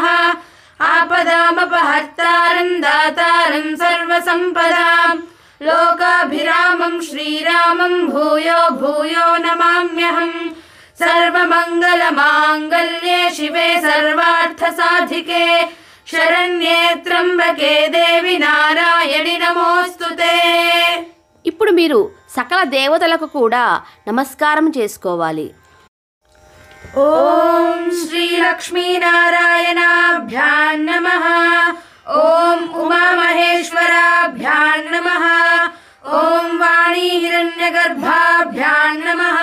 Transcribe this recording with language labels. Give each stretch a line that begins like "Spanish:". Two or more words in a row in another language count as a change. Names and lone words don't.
Sanskrit: आपदामपहर्तारं दातारं सर्वसम्पदां लोकाभिरामं श्रीरामं भूयो भूयो नमाम्यहम्। सर्वमङ्गलमाङ्गल्ये शिवे सर्वार्थसाधिके शरण्ये त्र्यम्बके देवी नारायणि नमोस्तुते।
Telugu: ఇప్పుడు మీరు సకల దేవతలకు కూడా నమస్కారం చేసుకోవాలి.
Sanskrit: ॐ श्री लक्ष्मीनारायणाभ्यां नमः. ॐ उमामहेश्वराभ्यां नमः. ॐ वाणी हिरण्यगर्भाभ्यां नमः.